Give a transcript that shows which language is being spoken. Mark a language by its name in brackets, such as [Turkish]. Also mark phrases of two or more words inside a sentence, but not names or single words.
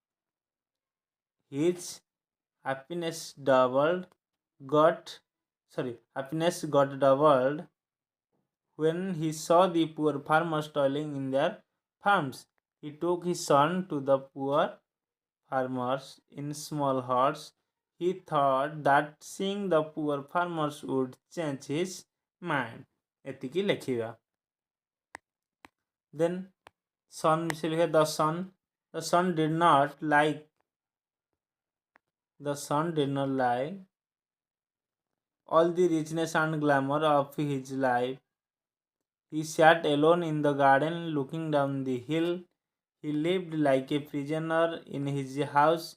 [English] His happiness got doubled when he saw the poor farmers toiling in their farms. He took his son to the poor farmers in small huts. He thought that seeing the poor farmers would change his mind. [Odia] ଏତିକି ଲେଖିବା. [English] Then son [Odia] ମିଶେଇ ଲେଖିବା [English] the son did not like all the richness and glamour of his life. He sat alone in the garden looking down the hill. He lived like a prisoner in his house.